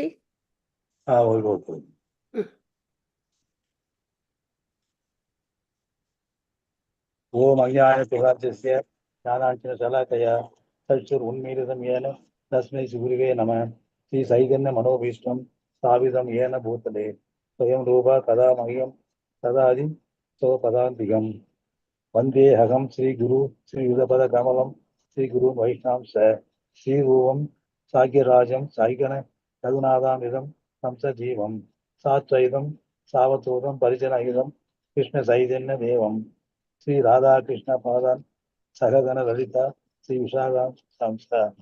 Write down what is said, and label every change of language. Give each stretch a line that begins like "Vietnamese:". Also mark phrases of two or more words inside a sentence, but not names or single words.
Sanskrit: ஓகே. ॐ अज्ञान प्रकाशस्य ज्ञानाञ्जन शलाकया चक्षुर् उन्मीलितं येन तस्मै सुगुरवे नमः. श्री चैतन्य मनोभीष्टं स्थापितं येन भूतले स्वयं रूपा कदा मह्यं तदादि स्वपदान्तिकम् वन्देऽहं श्रीगुरु श्रीयुतपदकमलं श्रीगुरुं वैष्णवं स श्रीरूपं साग्यराजं साइगण रघुनाथामिदं कंसजीवं सात्वैदं सावधूतं परिजनहितं कृष्णचैतन्यदेवं श्रीराधाकृष्णपादान् सहगण ललिता श्रीविशाखां संस्था